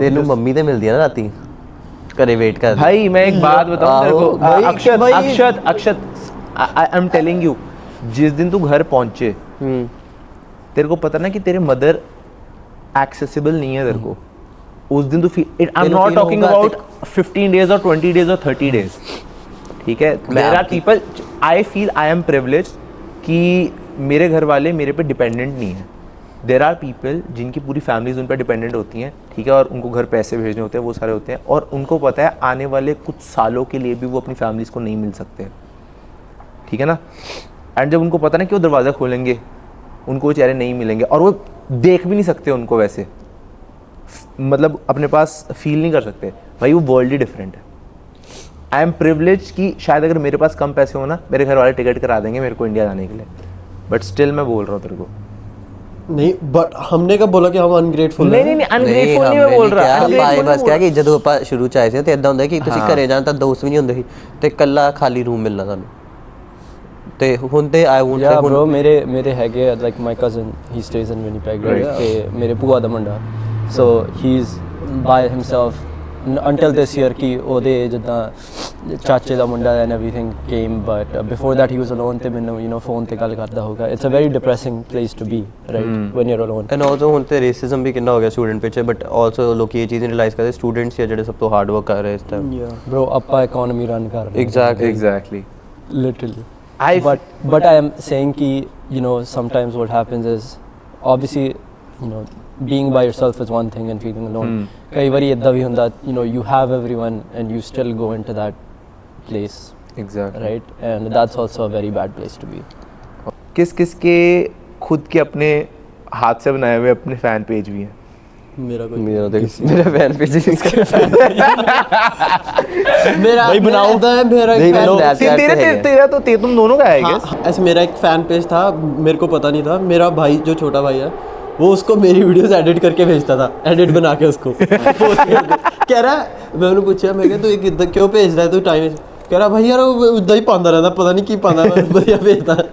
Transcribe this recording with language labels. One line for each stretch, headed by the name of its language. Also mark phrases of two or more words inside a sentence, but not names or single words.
Hindi: तेनू मम्मी ते मिलती है ना राती करे वेट कर। भाई मैं एक बात बताऊं तेरे को, अक्षत
English: I am telling you,
Hindi: जिस दिन तू घर पहुंचे तेरे को पता ना कि तेरे मदर एक्सेसिबल नहीं है तेरे को, उस दिन तू फील।
English: I am not talking about 15 days and 20 days and 30 days,
Hindi: ठीक है।
English: There are people, I feel I am privileged
Hindi: कि मेरे घर वाले मेरे पे डिपेंडेंट नहीं है।
English: There are people
Hindi: जिनकी पूरी फैमिलीज उन पर डिपेंडेंट होती हैं, ठीक है, और उनको घर पैसे भेजने होते हैं, वो सारे होते हैं, और उनको पता है आने वाले कुछ सालों के लिए भी वो अपनी फैमिलीज को नहीं मिल सकते, ठीक है ना। एंड जब उनको पता ना कि वो दरवाज़ा खोलेंगे उनको वो चेहरे नहीं मिलेंगे और वो देख भी नहीं सकते उनको वैसे, मतलब अपने पास फील नहीं कर सकते, भाई वो वर्ल्ड ही डिफरेंट है।
English: I am privilege
Hindi: कि शायद अगर मेरे पास कम पैसे हो ना मेरे घर वाले टिकट करा देंगे मेरे को इंडिया जाने के लिए,
English: but still
Hindi: मैं बोल रहा हूँ तेरे को नहीं, बट हमने कब बोला कि हम अनग्रेटफुल नहीं नहीं नहीं अनग्रेटफुल नहीं मैं बोल रहा,
Punjabi: ਭਾਈ ਬਸ ਕਿਹਾ ਕਿ ਜਦੋਂ ਆਪਾਂ ਸ਼ੁਰੂ ਚ ਆਏ ਸੀ ਤੇ ਇਦਾਂ ਹੁੰਦਾ ਕਿ ਤੁਸੀਂ ਘਰੇ ਜਾਣ ਤਾਂ ਦੋਸਤ ਵੀ ਨਹੀਂ ਹੁੰਦੇ ਸੀ ਤੇ ਇਕੱਲਾ ਖਾਲੀ ਰੂਮ ਮਿਲਣਾ ਤੁਹਾਨੂੰ ਤੇ ਹੁਣ ਤੇ
English: I won't Yeah, bro,
Punjabi: ਮੇਰੇ ਹੈਗੇ
English: like my cousin, he stays in Winnipeg, right?
Punjabi: ਤੇ ਮੇਰੇ ਭੂਆ ਦਾ ਮੁੰਡਾ,
English: so he's by himself until this year
Punjabi: ਕਿ ਉਹਦੇ ਜਿੱਦਾਂ ਚਾਚੇ ਦਾ ਮੁੰਡਾ
English: and everything came, but before that he was alone
Punjabi: ਤੇ ਮੈਨੂੰ
English: you know
Punjabi: phone ਤੇ ਗੱਲ ਕਰਦਾ ਹੋਗਾ।
English: It's a very depressing place to be, right? When you're alone. and also
Punjabi: ਹੁਣ ਤੇ ਰੇਸਿਜ਼ਮ ਵੀ ਕਿੰਨਾ ਹੋ ਗਿਆ ਸਟੂਡੈਂਟ ਪਿੱਛੇ,
English: but also
Punjabi: ਲੋਕੀ ਇਹ ਚੀਜ਼ ਰਿਅਲਾਈਜ਼ ਕਰਦੇ ਸਟੂਡੈਂਟਸ ਹੀ ਆ ਜਿਹੜੇ ਸਭ ਤੋਂ
English: hard work
Punjabi: ਕਰ ਰਹੇ ਇਸ ਟਾਈਮ। Bro, ਆਪਾਂ economy run ਕਰ ਰਹੇ
English: exactly literally. But I am saying ki you know sometimes what happens is obviously you know being by yourself is one thing and feeling alone.
Punjabi: ਕਈ ਬਾਰੀ ਇੱਦਾਂ ਭੀ ਹੁੰਦਾ
English: you know you have everyone and you still go into that place, exactly right? And that's also a very bad place to be.
Hindi: किस किस के खुद के अपने हाथ से बनाए हुए अपने फैन पेज भी हैं? मेरा कोई मेरा फैन पेज मेरा भाई बनाओ है मेरा एक fan- तेरा तो तुम दोनों का है हाँ, ऐसे मेरा एक फैन पेज था, मेरे को पता नहीं था, मेरा भाई जो छोटा भाई है वो उसको मेरी वीडियोस एडिट करके भेजता था, एडिट बना के उसको कह रहा है, मैं उन्हें पूछा मैं क्या तू ये क्यों भेज रहा है तू टाइम, कह रहा भाई यार वो उदा ही पांदा रहता, पता नहीं की पांदा, मैं बढ़िया भेजता।